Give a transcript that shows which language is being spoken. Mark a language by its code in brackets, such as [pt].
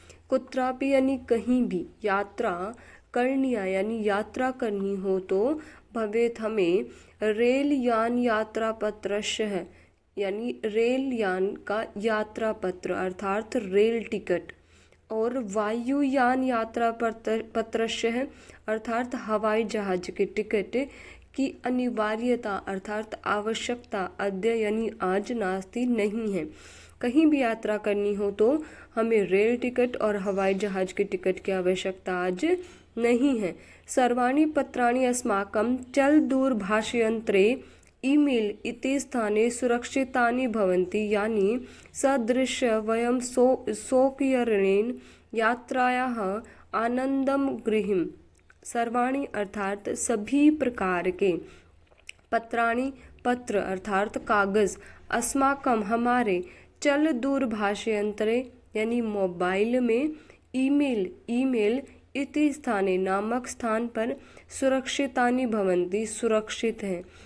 [hi] कुत्रापि यानी कहीं भी, [sa] यात्रा करणीया [hi] यानी यात्रा करनी हो तो, भवेत् हमें, [sa] रेलयान यात्रापत्रस्य [hi] है यानी रेलयान का यात्रा पत्र अर्थात रेल टिकट, और [sa] वायुयान यात्रा पत्रस्य [hi] है अर्थात हवाई जहाज के टिकट की अनिवार्यता अर्थात आवश्यकता, अद्य यानी आज, नास्ति नहीं है। कहीं भी यात्रा करनी हो तो हमें रेल टिकट और हवाई जहाज के टिकट की आवश्यकता आज नहीं है। [sa] सर्वाणि पत्राणि अस्माकं चलदूरभाषयंत्रे ईमेल इति स्थाने सुरक्षितानि भवन्ति, यानी सदृश्य वयं स्वकीयेन यात्रायाः आनंदम गृहीम। [hi] सर्वाणि अर्थात सभी प्रकार के, पत्राणि पत्र अर्थात कागज, अस्माकम हमारे, [sa] चल दूरभाषयंत्रे [hi] यानी मोबाइल में, [sa] ईमेल इति स्थाने [hi] नामक स्थान पर, [sa] सुरक्षितानि भवन्ति [hi] सुरक्षित हैं,